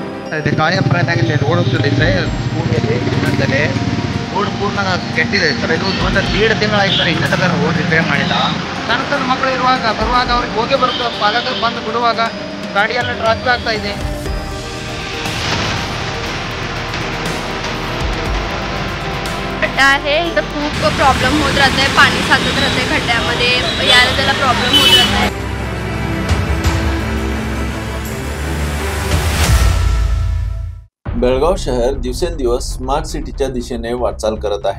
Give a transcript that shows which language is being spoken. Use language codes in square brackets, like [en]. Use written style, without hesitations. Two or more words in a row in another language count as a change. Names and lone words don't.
[kn] ಇದೆ ಕಾರ್ಯಪ್ರಯತ್ನ ರೋಡ್ ಹೋಗ್ತದೆ ಸರ್ ಸ್ಕೂಲಲ್ಲಿ ಇನ್ನೊಂದಲ್ಲಿ ರೋಡ್ ಪೂರ್ಣ ಕೆಟ್ಟಿದೆ ಸರ್. ಇದು ಒಂದು 1.5 ತಿಂಗಳಾಯ್ತು ಸರ್, ಇನ್ನೂ ತನಕ [en] road repair [kn] ಮಾಡಿಲ್ಲ. ಸಣ್ಣ ಸಣ್ಣ ಮಕ್ಕಳು ಇರುವಾಗ ಬರುವಾಗ ಅವ್ರಿಗೆ ಹೋಗಿ ಬರುತ್ತೆ, ಪಾಲಕರು ಬಂದು ಬಿಡುವಾಗ ಗಾಡಿಯೆಲ್ಲ ಟ್ರಾಫಿಕ್ ಆಗ್ತಾ ಇದೆ. [mr] खड्डा आहे, इथं खूप प्रॉब्लेम होत राहते, पाणी साचत राहते खड्ड्यामध्ये, यायला त्याला प्रॉब्लेम होत राहते. बेळगाव शहर दिवसेंदिवस स्मार्ट सिटीच्या दिशेने वाटचाल करत आहे.